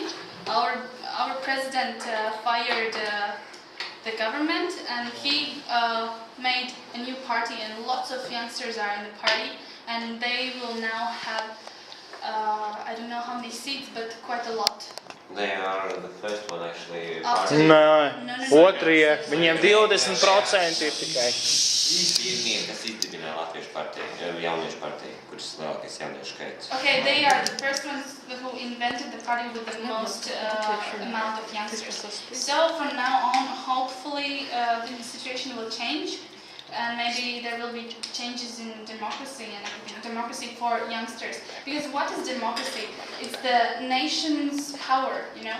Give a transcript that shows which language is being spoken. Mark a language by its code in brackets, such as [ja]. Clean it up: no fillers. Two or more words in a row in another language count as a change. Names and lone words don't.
[en] Our president fired the government, and he made a new party, and lots of youngsters are in the party, and they will now have I don't know how many seats, but quite a lot. They are the first one actually. [lv] Nē, otrie, viņiem 20% ir tikai. Pirmie, kas izdibināja Latviešu partiju, jauniešu partiju, kuras lielākais jauniešu skaits. [en] Okay, they are the first ones who invented the party with the most amount of youngsters. So from now on, hopefully the situation will change. And maybe there will be changes in democracy and everything. Democracy for youngsters. Because what is democracy? It's the nation's power, you know.